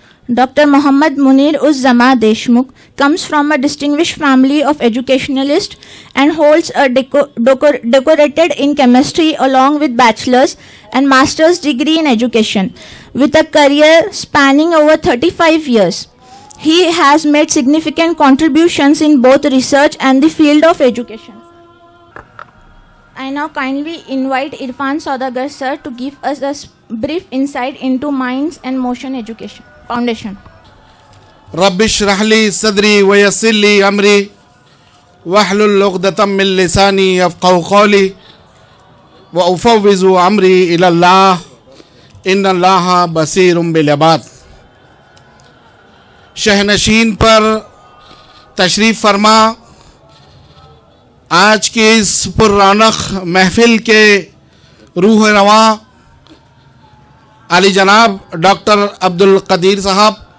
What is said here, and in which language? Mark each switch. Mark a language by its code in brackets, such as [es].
[en] Dr. Muhammad Munir Uz-Zama Deshmukh comes from a distinguished family of educationalists and holds a decorated in chemistry along with bachelor's and master's degree in education with a career spanning over 35 years. He has made significant contributions in both research and the field of education. I now kindly invite Irfan Saudagar sir to give us a brief insight into Minds and Motion Education Foundation. [ar] رب اشرح لي صدري ويسر لي أمري واحلل عقدة من لساني يفقهوا قولي وأفوض أمري إلى الله إن الله بصير بالعباد. [ur] شہنشین پر تشریف فرما آج کی اس پر رونق محفل کے روح رواں علی جناب ڈاکٹر عبد القدیر صاحب،